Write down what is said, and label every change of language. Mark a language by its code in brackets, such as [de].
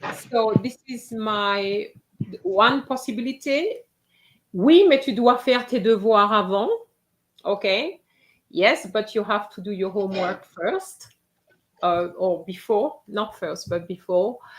[en] So this is my one possibility. [fr] Oui, mais tu dois faire tes devoirs avant. [en] Okay. Yes, but you have to do your homework first, or before, not first, but before.